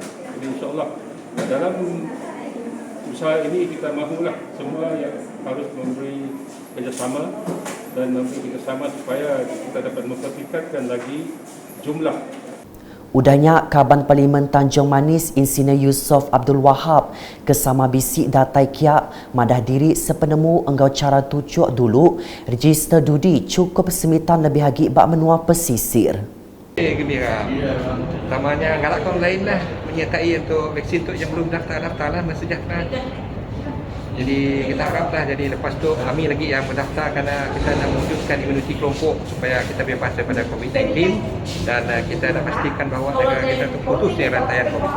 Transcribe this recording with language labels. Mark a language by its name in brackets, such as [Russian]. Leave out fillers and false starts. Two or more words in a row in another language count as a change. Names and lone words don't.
[Malay] Jadi insyaAllah dalam usaha ini kita mahulah semua yang harus memberi kerjasama dan memberi kerjasama supaya kita dapat mempertingkatkan lagi jumlah. [Iban] Udahnya Kaban Parlimen Tanjung Manis Insinyur Yusof Abdul Wahab kesama bisik datai kiak madah diri sepenemu enggau cara tucuk dulu register dudi cukup semitan lebih lagi bak menua pesisir. [Malay] Gembira. [Iban] Tamanya galak [Malay] kaum lain lah menyertai untuk vaksin untuk yang belum daftar lah MySejahtera. Jadi kita haraplah jadi lepas tu kami lagi yang mendaftar kerana kita nak mewujudkan imuniti kelompok supaya kita bebas daripada COVID-19 dan kita nak pastikan bahawa negara kita terputus dari rantaian COVID-19.